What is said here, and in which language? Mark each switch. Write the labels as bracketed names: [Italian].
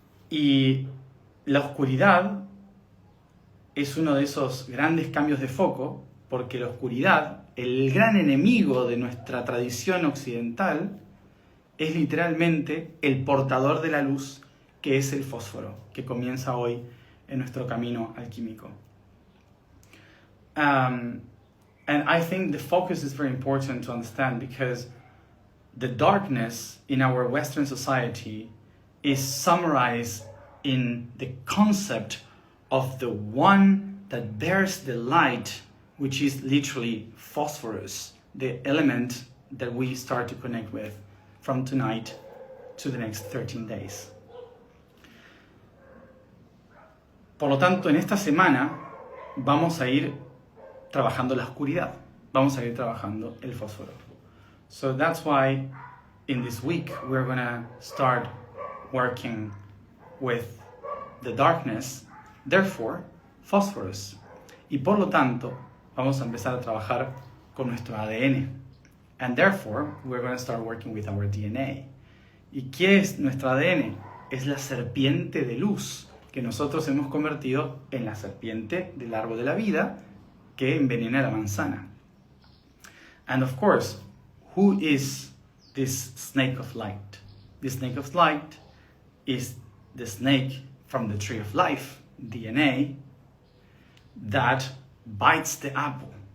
[Spanish] Y la oscuridad es uno de esos grandes cambios de foco, porque la oscuridad, el gran enemigo de nuestra tradición occidental, es literalmente el portador de la luz, que es el fósforo, que comienza hoy en nuestro camino alquímico. [English] And I think the focus is very important to understand, because the darkness in our Western society is summarized in the concept of the one that bears the light, which is literally phosphorus, the element that we start to connect with from tonight to the next 13 days. [Spanish] Por lo tanto, en esta semana vamos a ir trabajando la oscuridad, vamos a ir trabajando el fósforo. [English] So that's why in this week we're going to start working with the darkness, therefore phosphorus. [Spanish] Y por lo tanto vamos a empezar a trabajar con nuestro ADN. [English] And therefore we're going to start working with our DNA. [Spanish] ¿Y qué es nuestro ADN? Es la serpiente de luz que nosotros hemos convertido en la serpiente del árbol de la vida que envenena la manzana. [English] And of course, who is this snake of light? The snake of light is the snake from the tree of life, DNA, that bites the apple.